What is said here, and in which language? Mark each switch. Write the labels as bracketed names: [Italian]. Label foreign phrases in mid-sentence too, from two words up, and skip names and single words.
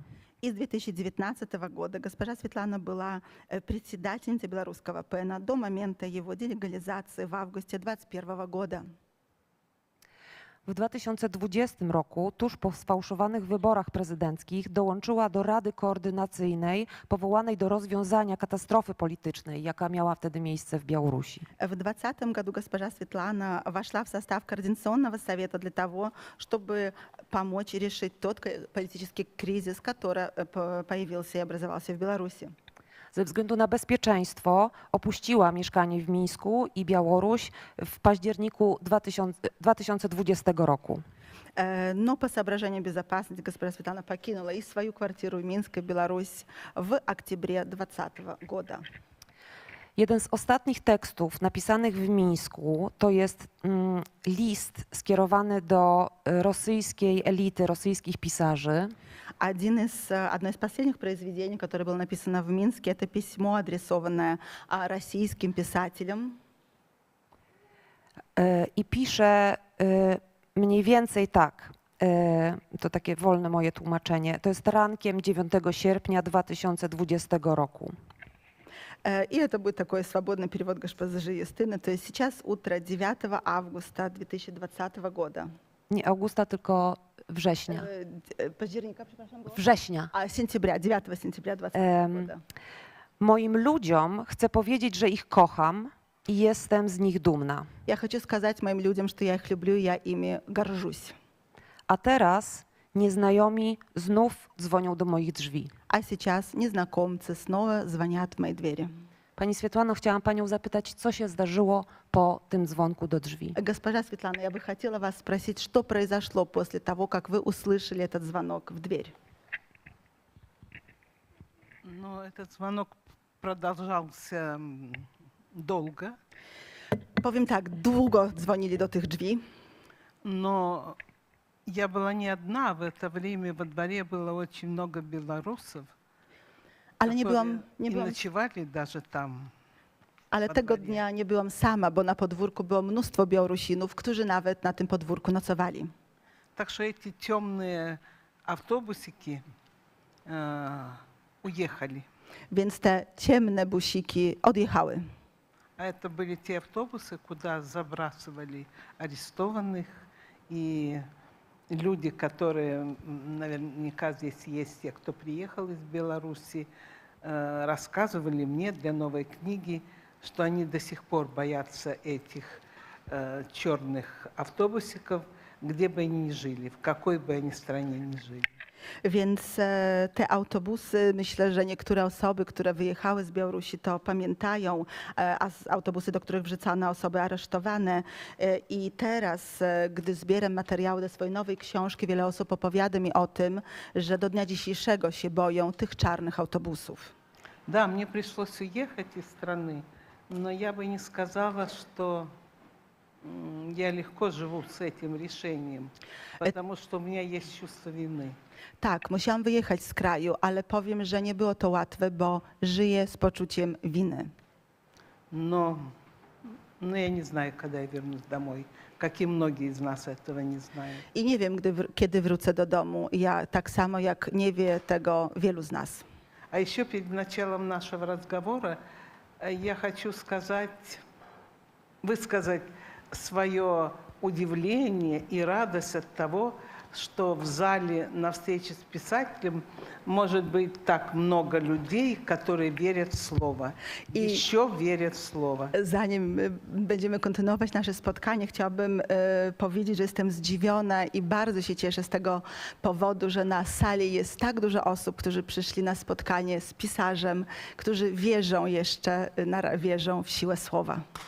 [Russian] И с 2019 года госпожа Светлана была председательницей белорусского ПЭНа до момента его делегализации в августе 2021 года. [Polish] W 2020 roku, tuż po sfałszowanych wyborach prezydenckich, dołączyła do Rady Koordynacyjnej powołanej do rozwiązania katastrofy politycznej, jaka miała wtedy miejsce w Białorusi. [Russian] В 2020 году госпожа Светлана вошла в состав Координационного совета для того, чтобы помочь решить тот политический кризис, который появился и образовался в Беларуси. [Polish] Ze względu na bezpieczeństwo opuściła mieszkanie w Mińsku i Białoruś w październiku 2020 roku. [Russian] Но по соображениям безопасности госпожа Светлана покинула и свою квартиру в Минске, Беларусь, в октябре 2020 года. [Polish] Jeden z ostatnich tekstów napisanych w Mińsku to jest list skierowany do rosyjskiej elity, rosyjskich pisarzy. [Russian] Одно из последних произведений, которое было написано в Минске, это письмо, адресованное российским писателям. [Polish] I pisze mniej więcej tak, to takie wolne moje tłumaczenie, to jest rankiem 9 sierpnia 2020 roku. [Russian] И это будет такой свободный перевод госпожи Юстины. То есть сейчас утро 9 августа 2020 года. [Polish] Nie Augusta, tylko września. Października, przepraszam, było? Września. [Russian] Сентября, 9 сентября 2020 года. [Polish] Moim ludziom chcę powiedzieć, że ich kocham i jestem z nich dumna. [Russian] Я хочу сказать моим людям, что я их люблю, я ими горжусь. [Polish] A teraz nieznajomi znów dzwonią do moich drzwi. [Russian] А сейчас незнакомцы снова звонят в мои двери. [Polish] Pani Swietłano, chciałam panią zapytać, co się zdarzyło po tym dzwonku do drzwi. [Russian] Госпожа Светлана, я бы хотела вас спросить, что произошло после того, как вы услышали этот звонок в дверь? Ну, этот звонок продолжался долго, [Polish] Powiem tak, długo dzwonili do tych drzwi, [Russian] но я была не одна. В это время во дворе было очень много белорусов, [Polish] ale nie [Russian] которые и [Polish] byłam, [Russian] ночевали даже там. [Polish] ale tego dnia nie byłam sama, bo na podwórku było mnóstwo Białorusinów, którzy nawet na tym podwórku nocowali. [Russian] Так что эти темные автобусики уехали. [Polish] Więc te ciemne busiki odjechały. [Russian] А это были те автобусы, куда забрасывали арестованных и люди, которые наверняка здесь есть, те, кто приехал из Беларуси, рассказывали мне для новой книги, что они до сих пор боятся этих черных автобусиков, где бы они ни жили, в какой бы они стране ни жили. [Polish] Więc te autobusy, myślę, że niektóre osoby, które wyjechały z Białorusi, to pamiętają, autobusy, do których wrzucano osoby aresztowane. I teraz, gdy zbieram materiały do swojej nowej książki, wiele osób opowiada mi o tym, że do dnia dzisiejszego się boją tych czarnych autobusów. [Russian] Да, мне пришлось уехать из страны, но я бы не сказала, что я легко живу с этим решением, потому что у меня есть чувство вины. [Polish] Tak, musiałam wyjechać z kraju, ale powiem, że nie było to łatwe, bo żyję z poczuciem winy. [Russian] Но я не знаю, когда я вернусь домой, как и многие из нас этого не знают. [Polish] I nie wiem, kiedy wrócę do domu. Ja tak samo, jak nie wie tego wielu z nas. [Russian] А еще перед началом нашего разговора я хочу высказать свое удивление и радость от того, что в зале на встрече с писателем может быть так много людей, которые верят в слово, еще верят в слово. [Polish] Zanim będziemy kontynuować nasze spotkanie, chciałabym powiedzieć, że jestem zdziwiona i bardzo się cieszę z tego powodu, że na sali jest tak dużo osób, którzy przyszli na spotkanie z pisarzem, którzy wierzą jeszcze, wierzą w siłę słowa.